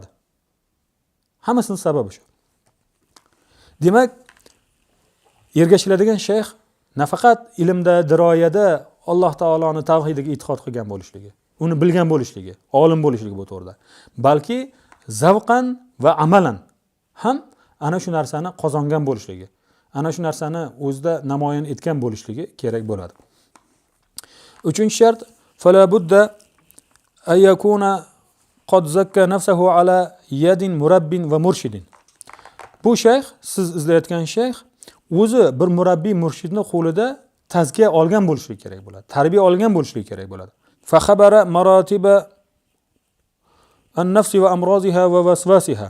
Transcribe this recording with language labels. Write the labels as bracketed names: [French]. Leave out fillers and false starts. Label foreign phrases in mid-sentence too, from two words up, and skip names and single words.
[Uzbek] Hammasining sababi shu. Demak, ergashiladigan shayx nafaqat ilmda, diroyada Alloh taoloning tavhidiga e'tiqod qilgan bo'lishligi, uni bilgan bo'lishligi, olim bo'lishligi bu to'g'rida, balki zavqan va amalan ham ana shu narsani qozongan bo'lishligi, ana shu narsani o'zida namoyon etgan bo'lishligi kerak bo'ladi. Uchinchi shart [Arabic] فلا بد أن يكون قد زكى نفسه على يد مرب ومرشد. [Uzbek] Bu shayx, siz izlayotgan shayx o'zi bir murabbiy, murshidni qo'lida tazkiya olgan bo'lishligi kerak bo'ladi. Tarbiya olgan bo'lishligi kerak bo'ladi. [Arabic] فخبر مراتب النفس وأمراضها ووساوسها.